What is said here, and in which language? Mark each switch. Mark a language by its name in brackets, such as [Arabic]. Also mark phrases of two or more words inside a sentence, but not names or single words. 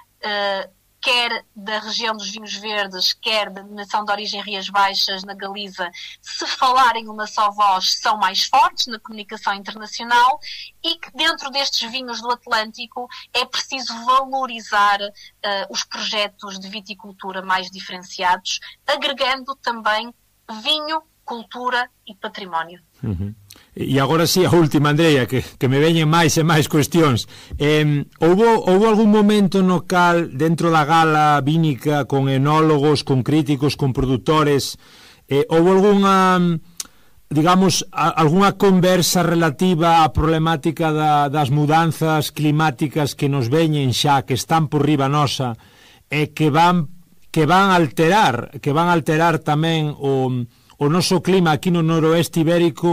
[Portuguese] quer da região dos vinhos verdes, quer da denominação de origem Rias Baixas, na Galiza, se falarem uma só voz, são mais fortes na comunicação internacional, e que dentro destes vinhos do Atlântico é preciso valorizar os projetos de viticultura mais diferenciados, agregando também vinho, cultura e património. [Galician] E agora sí, a última, Andrea, que me veñen máis e máis cuestións. Houbo algún momento no cal, dentro da gala vínica, con enólogos, con críticos, con produtores, houbo algunha, digamos, algunha conversa relativa á problemática das mudanzas climáticas que nos veñen xa, que están por riba nosa, e que van alterar tamén o noso clima aquí no noroeste ibérico?